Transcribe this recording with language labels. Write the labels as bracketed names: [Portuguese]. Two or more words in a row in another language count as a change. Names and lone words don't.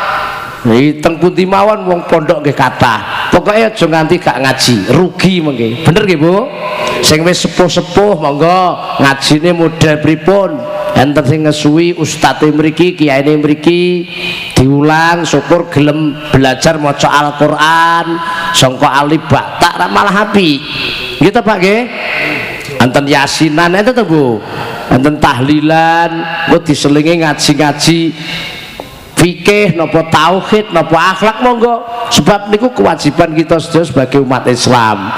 [Javanese] Teng pundi mawon wong pondok nggih kathah. Pokoke aja nganti gak ngaji, rugi mengke. Bener nggih Bu? Sing wis sepuh-sepuh monggo ngajine model pripun? Enten sing ngesuwi ustate mriki, kiyaine mriki diulang, syukur gelem belajar maca Al-Qur'an, sangka alif ba ta malah apik. Nggih ta Pak nggih? Enten yasinan enten to Bu? Enten tahlilan, kok diselingi ngaji-ngaji fikih napa tauhid napa akhlak monggo, sebab niku kewajiban kita sedaya sebagai umat Islam.